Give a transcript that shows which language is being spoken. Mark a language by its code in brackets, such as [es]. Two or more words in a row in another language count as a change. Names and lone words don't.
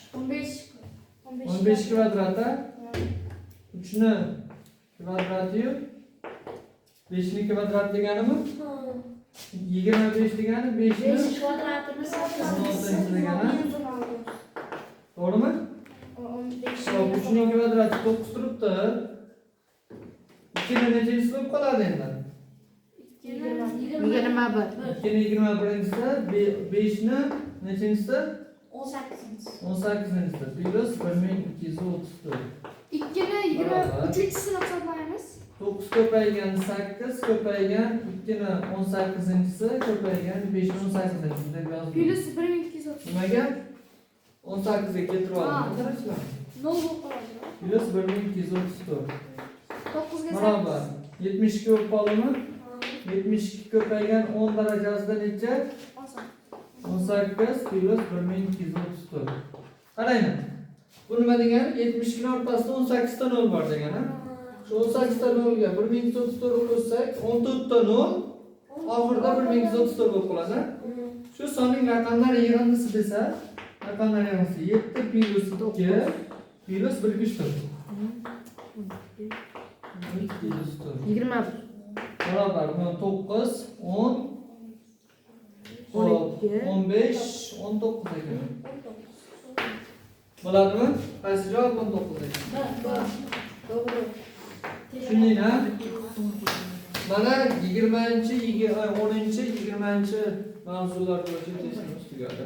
[uz] 15 kvadrata 3 ni kvadrati 5 ni kvadrat deganimi? 25 degani 5 ni kvadratini 16 degani. To'g'rimi? 15. Hop, 3 ning kvadrati 9 turibdi. 2 ni nechasi bo'lib qoladi endi? 21. 2 ni 21-si 5 ni nechanchisi? 18. 18-si plus 1234. 2 ni 23-sini hisoblaymiz. 9 ko'paygan 8 ko'paygan 2 ni 18-si ko'paygan 5 ni 18-si deb yozdim. Plus 1230. Nimaga? 18 ga keltirib oldim. Qaranglar. 0 bo'lib qoladi. Plus 1234. 9 ga Barobar 72 bo'lib qoldimi? 72 ko'paygan 10 darajasida necha? 18 plus 1234. Qaranglar. Bu nima degani? 72 ning orqasida 18 ta 0 bor degani. Shu 18 ta 0 ga 1234 qo'shsak, 14 ta 0 oxirida 1234 bo'lib qoladi. Shu sonning raqamlar yig'indisi desa, raqamlar yig'indisi 7 plus 2 plus 1 qo'shdim. 21. Beraber buna 9, 10, 12. 15, 19 ekan. Bo'ladimi? Qaysi javob 19 ekan? To'g'ri. Tushundingmi? Mana 20-chi, 10-chi, 20-chi mavzular bo'yicha testimiz tugadi.